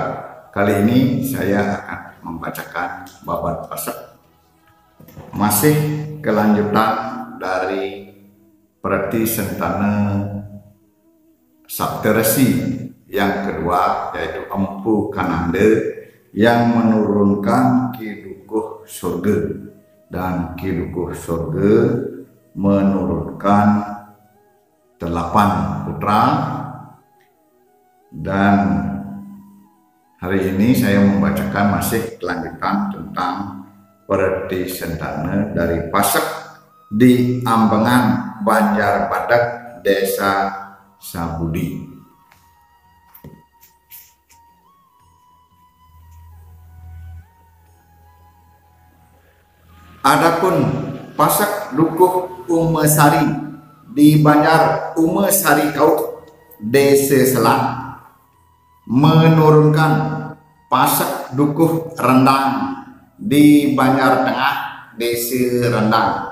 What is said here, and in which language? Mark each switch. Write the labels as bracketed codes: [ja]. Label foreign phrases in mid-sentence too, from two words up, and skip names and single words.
[id] Kali ini saya akan membacakan babat pasak, masih kelanjutan dari Preti Sentana Sapteresi yang kedua, yaitu Empu Kanande yang menurunkan Kidukuh Surga, dan Kidukuh Surga menurunkan 8 putra. Dan hari ini saya membacakan masih kelanjutan tentang Preti Sentana dari Pasak di Ambengan, Banjar Badak, Desa Sabudi. Adapun Pasak Dukuh Umesari di Banjar Umesari Kaut, Desa Selat, menurunkan Pasak Dukuh Rendang di Banjar Tengah, Desa Rendang.